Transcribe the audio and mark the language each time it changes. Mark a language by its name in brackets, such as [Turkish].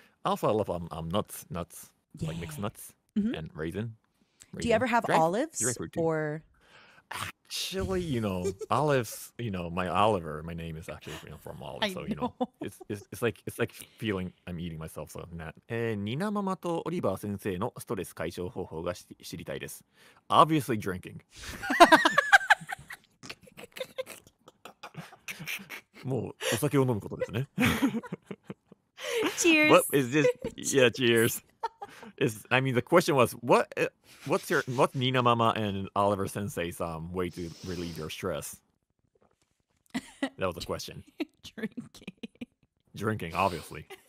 [English] Also, I love nuts, like mixed Yeah. nuts Mhm. and raisin. Do you ever have olives dry fruit too. or... Actually, olives. My name is actually from olive. I So know. it's like feeling I'm eating myself. So that. [Japanese] ニナママとオリバー先生のストレス解消方法が知りたいです。 [English] Obviously drinking. [Japanese] もうお酒を飲むことですね。 [English] Cheers! What is this? Yeah, cheers. I mean, the question was, what's Nina Mama and Oliver Sensei's way to relieve your stress? That was the question. Drinking. Drinking, obviously.